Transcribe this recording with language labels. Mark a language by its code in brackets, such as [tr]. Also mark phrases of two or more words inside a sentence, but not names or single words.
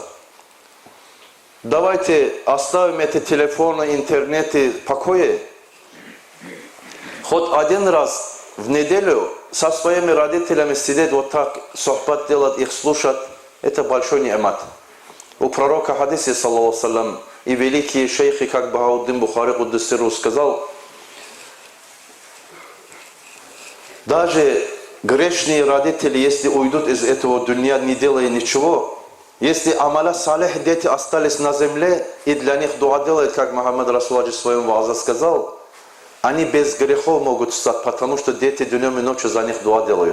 [ru] Давайте оставим эти телефоны, интернеты в покое. Хоть один раз в неделю со своими родителями сидеть вот так, сохбат делать, их слушать, это большой неимат. У пророка хадисе, [ar] صلى الله عليه وسلم, [ru] и великие шейхи, как Бахауддин Бухари Куддиссиру сказал, даже грешные родители, если уйдут из этого дунья, не делая ничего, если [ar] عمل صالح [ru] дети остались на земле, и для них дуа делают, как Мухаммад Расулович в своем вазе сказал, они без грехов могут стать, потому что дети днем и ночью за них дуа делают.